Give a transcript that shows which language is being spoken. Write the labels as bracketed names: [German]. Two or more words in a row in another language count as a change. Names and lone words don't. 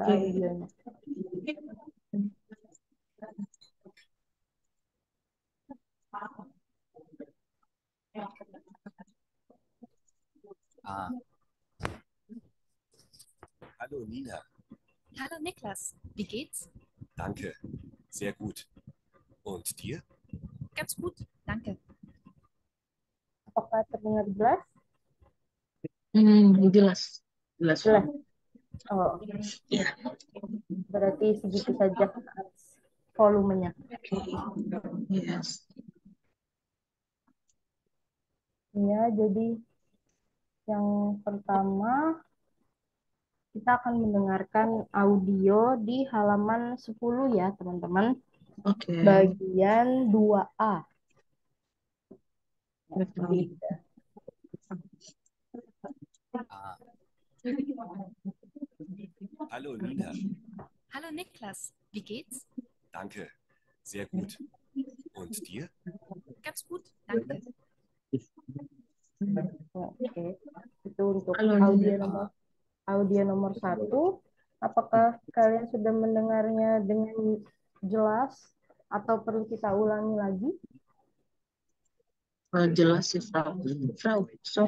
[Indonesian] Oke. audionya. [German] Ah, hallo Nina, Hallo Niklas, wie geht's? danke, sehr gut. Und dir? Ganz gut, danke. [Indonesian] Apakah terdengar jelas? Jelas. Jelas, Jelas. Bang. Oh, Ya. berarti segitu saja volumenya. [English] Yes. [Indonesian] Ya, jadi yang pertama kita akan mendengarkan audio di halaman 10 ya, teman-teman. Oke. Bagian 2A. [German] Ah, hallo Nina, Hallo Niklas, wie geht's? danke, sehr gut. Und dir? Ganz gut, danke. [Indonesian] Oke, itu untuk [German] Halo, [Indonesian] audio [German] Nina. [Indonesian] nomor audio nomor 1. Apakah kalian sudah mendengarnya dengan jelas atau perlu kita ulangi lagi? Jelas sih, [German] Frau. Frau, sorry.